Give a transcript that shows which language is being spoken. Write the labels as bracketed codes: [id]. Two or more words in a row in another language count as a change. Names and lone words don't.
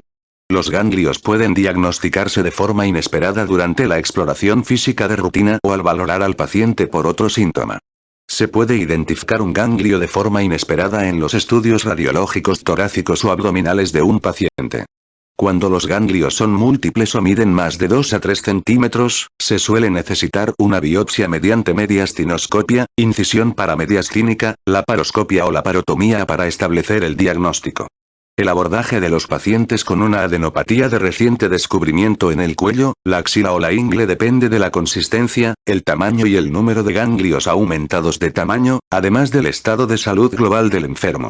[es] Los ganglios pueden diagnosticarse de forma inesperada durante la exploración física de rutina o al valorar al paciente por otro síntoma. Se puede identificar un ganglio de forma inesperada en los estudios radiológicos torácicos o abdominales de un paciente. Cuando los ganglios son múltiples o miden más de 2 a 3 centímetros, se suele necesitar una biopsia mediante mediastinoscopia, incisión paramediastínica, laparoscopia o laparotomía para establecer el diagnóstico. El abordaje de los pacientes con una adenopatía de reciente descubrimiento en el cuello, la axila o la ingle depende de la consistencia, el tamaño y el número de ganglios aumentados de tamaño, además del estado de salud global del enfermo.